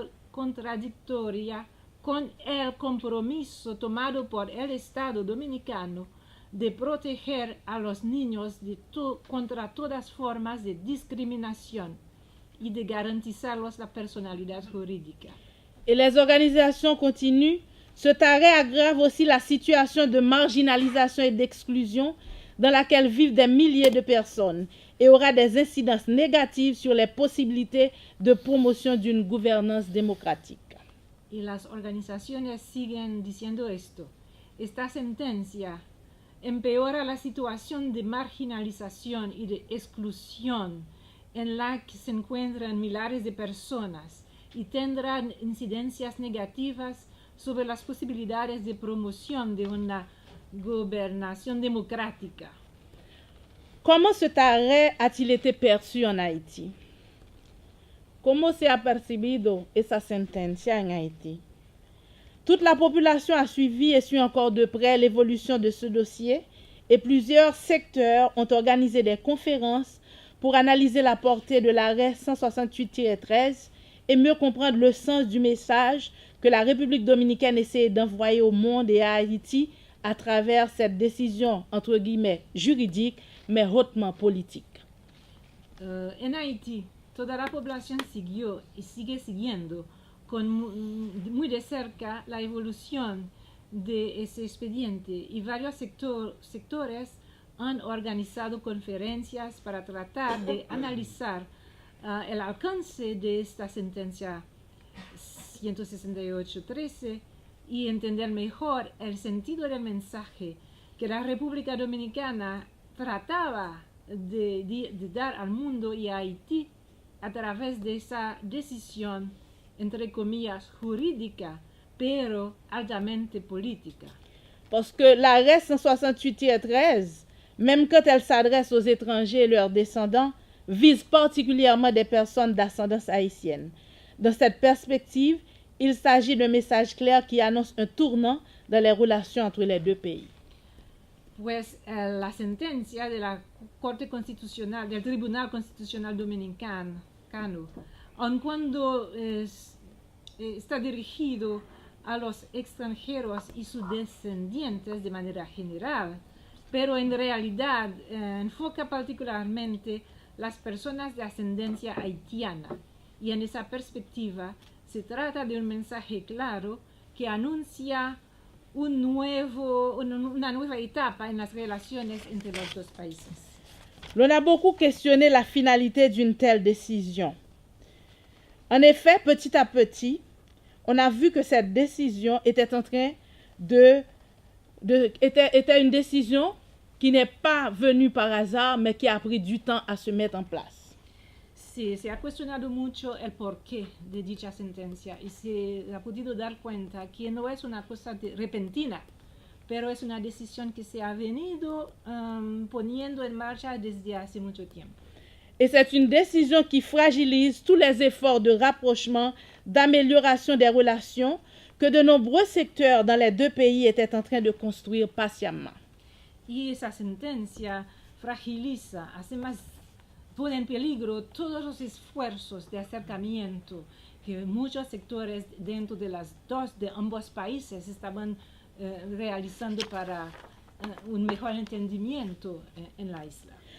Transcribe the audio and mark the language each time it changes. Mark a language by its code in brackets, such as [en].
[es] contradictoria con el compromiso tomado por el Estado dominicano de proteger a los niños contra todas formas de discriminación y de garantizarlos la personalidad jurídica. [fr] Et les organisations continuent. Cet arrêt aggrave aussi la situation de marginalisation et d'exclusion dans laquelle vivent des milliers de personnes et aura des incidences négatives sur les possibilités de promotion d'une gouvernance démocratique. [es] Y las organizaciones siguen diciendo esto. Esta sentencia empeora la situación de marginalización y de exclusión en la que se encuentran millares de personas y tendrán incidencias negativas sobre las posibilidades de promoción de una gobernación démocratique. [fr] Comment cet arrêt a-t-il été perçu en Haïti? [es] ¿Cómo se ha percibido esa sentencia en Haïti? [fr] Toute la population a suivi et suit encore de près l'évolution de ce dossier et plusieurs secteurs ont organisé des conférences pour analyser la portée de l'arrêt 168-13 et mieux comprendre le sens du message que la République dominicaine essayait d'envoyer au monde et à Haïti à travers cette décision, entre guillemets, juridique, mais hautement politique. [es] En Haití, toda la población siguió y sigue siguiendo muy de cerca la evolución de ese expediente y varios sectores han organizado conferencias para tratar de analizar el alcance de esta sentencia 168-13 y entender mejor el sentido del mensaje que la República Dominicana trataba de dar al mundo y a Haití a través de esa decisión, entre comillas, jurídica, pero altamente politique. [fr] Parce que l'arrêt 168-13, même quand elle s'adresse aux étrangers et leurs descendants, vise particulièrement des personnes d'ascendance haïtienne. Dans cette perspective, il s'agit d'un message clair qui annonce un tournant dans les relations entre les deux pays. [es] Pues la sentencia de la Corte Constitucional, del Tribunal Constitucional Dominicano, aun cuando está dirigido a los extranjeros y sus descendientes de manera general, pero en realidad enfoca particularmente las personas de ascendencia haitiana. Y en esa perspectiva se trata de un mensaje claro que anuncia una nueva etapa en las relaciones entre los dos países. [fr] L'on a beaucoup questionné la finalité d'une telle décision. En effet, petit à petit, on a vu que cette décision était en train était une décision qui n'est pas venue par hasard, mais qui a pris du temps à se mettre en place. [es] Sí, se ha cuestionado mucho el porqué de dicha sentencia y se ha podido dar cuenta que no es una cosa repentina, pero es una decisión que se ha venido poniendo en marcha desde hace mucho tiempo. [fr] Et c'est une décision qui fragilise tous les efforts de rapprochement, d'amélioration des relations que de nombreux secteurs dans les deux pays étaient en train de construire patiemment. [es] Y esa sentencia fragiliza, pone en peligro todos los esfuerzos de acercamiento que muchos sectores dentro de ambos países estaban realizando para un mejor entendimiento en la isla.